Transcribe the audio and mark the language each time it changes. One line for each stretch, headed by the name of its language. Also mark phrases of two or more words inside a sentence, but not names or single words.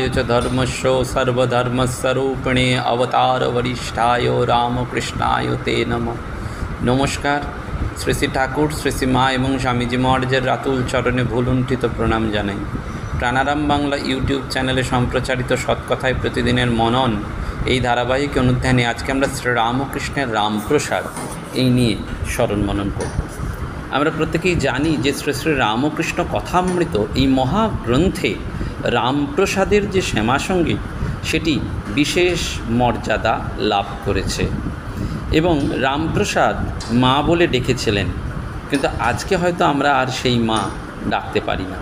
Sanskrit: च धर्मस्य सर्वधर्मस्वरूपिणे अवतार वरिष्ठाय रामकृष्णाय ते नमः।
Bangla: नमस्कार। শ্রী শ্রী ঠাকুর শ্রী শ্রী মা এবং স্বামীজী মহারাজের রাতুল চরণে ভূলুণ্ঠিত প্রণাম জানাই। প্রাণারাম বাংলা ইউটিউব চ্যানেলে সম্প্রচারিত সৎকথায় প্রতিদিনের মনন এই ধারাবাহিক অনুধ্যানে আজকে আমরা শ্রীরামকৃষ্ণের রামপ্রসাদ এই নিয়ে স্মরণ মনন করব। আমরা প্রত্যেকেই জানি যে শ্রী শ্রী রামকৃষ্ণ কথামৃত এই মহাগ্রন্থে রামপ্রসাদের যে শ্যামাসঙ্গীত সেটি বিশেষ মর্যাদা লাভ করেছে এবং রামপ্রসাদ মা বলে ডেকেছিলেন, কিন্তু আজকে হয়তো আমরা আর সেই মা ডাকতে পারি না।